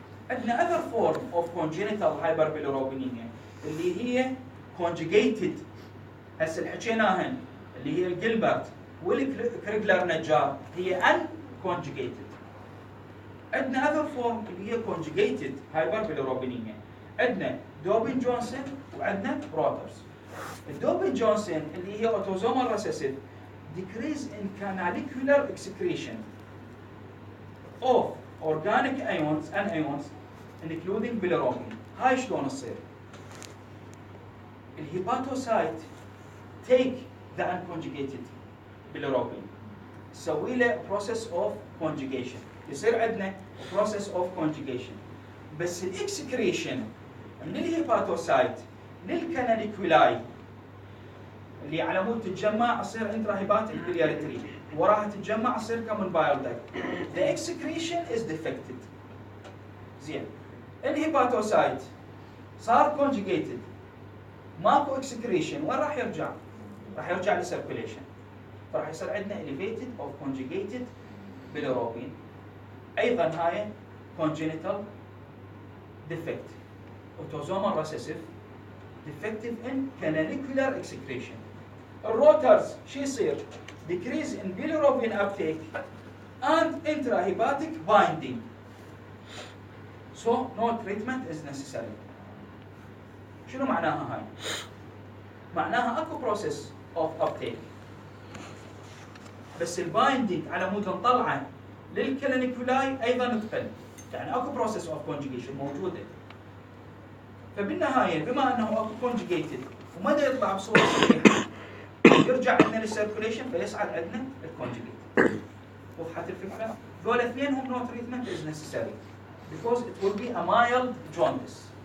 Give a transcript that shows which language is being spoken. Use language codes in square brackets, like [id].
[ar] عندنا [en] other form of congenital hyperbilirubinemia [ar] اللي هي conjugated. هسه اللي حكيناهن اللي هي الجيلبرت والكريجلر نجار هي unconjugated. عندنا [en] other form [ar] اللي هي [en] conjugated hyperbilirubinemia. [ar] عندنا دوبن جونسون وعندنا روترز. [en] الدوبن جونسون [ar] اللي هي [en] autosomal recessive decrease in canalicular excretion of organic ions anions including bilirubin. [ar] هاي شلون تصير؟ [en] الهيباتوسايت take the unconjugated bilirubin [ar] تسوي له [en] process of conjugation. [ar] يصير عندنا [en] process of conjugation. [ar] بس الاكسكريشن من الهيباتوسايت للكاناليكولاي اللي على مود تتجمع تصير انتراهيباتيك بلياريتري وراها تتجمع تصير كمون بايلدايت. [en] The excretion is defected. [ar] زين الهيباتوسايت صار conjugated ماكو اكسكريشن وين راح يرجع؟ راح يرجع للسيركوليشن. فراح يصير عندنا [en] elevated of conjugated bilirubin. [ar] ايضا هاي congenital defect. [en] autosomal recessive defective in canalicular excretion. الروترز [ar] شو يصير؟ [en] decrease in bilirubin uptake and intrahepatic binding. So no treatment is necessary. [ar] شنو معناها هاي؟ معناها اكو [en] process of uptake [ar] بس البايندينج على مود نطلعه للكلينيكولاي ايضا تقل. يعني اكو [en] process of conjugation [ar] موجوده. فبالنهايه بما انه اكو conjugated وما دا يطلع بصوره صحيحه يرجع عندنا للسيركوليشن فيصعد عندنا الconjugated. وضحت الفكره؟ ذول اثنينهم [en] no treatment is necessary because it will be a mild jaundice.